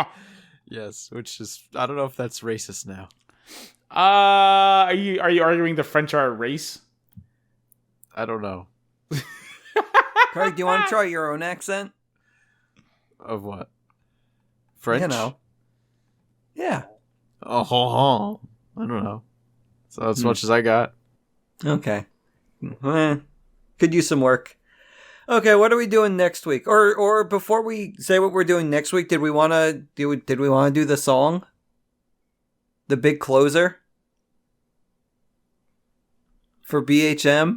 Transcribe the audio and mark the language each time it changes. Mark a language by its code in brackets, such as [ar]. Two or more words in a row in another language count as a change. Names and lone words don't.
[en] Yes, which is, I don't know if that's racist now. Are you arguing the French are a race? I don't know. Craig, do you want to try your own accent? Of what? French? You know. Yeah. Oh, ho, ho. I don't know. So that's as much as I got. Okay. Could use some work. Okay, what are we doing next week? Or before we say what we're doing next week, did we want to do the song? The big closer? For BHM?